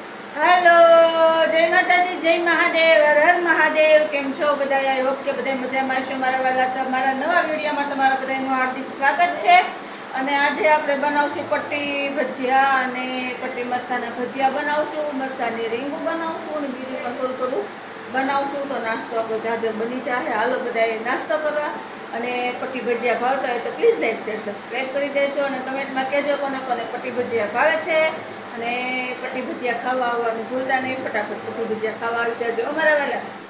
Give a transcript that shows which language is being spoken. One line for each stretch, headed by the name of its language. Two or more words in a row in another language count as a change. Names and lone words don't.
Gujarati: હેલો જય માતાજી જય મહાદેવ હર હર મહાદેવ કેમ છો બધાઈ
English: I hope
Gujarati: કે બધાઈ મજામાં છો મારા વાલા તમારા નવા વિડિયોમાં તમારા બધાનું હાર્દિક સ્વાગત છે અને આજે આપણે બનાવશું પટ્ટી ભજીયા અને પટ્ટી મરચાના ભજીયા બનાવશું મરચાની રીંગુ બનાવશું અને બીજું પણ થોડું થોડું બનાવશું તો નાસ્તો આપણો જાજો બની જાય હાલો બધાએ નાસ્તો કરવા અને પટ્ટી ભજીયા ભાવતા હોય તો
English: please like share subscribe
Gujarati: કરી દેજો અને કમેન્ટમાં કહેજો કોને કોને પટ્ટી ભજીયા ભાવે છે અને પટ્ટી ભજીયા ખાવા આવવાનું ભૂલતા નહીં ફટાફટ પટ્ટી ભજીયા ખાવા આવી જજો અમારા વાલા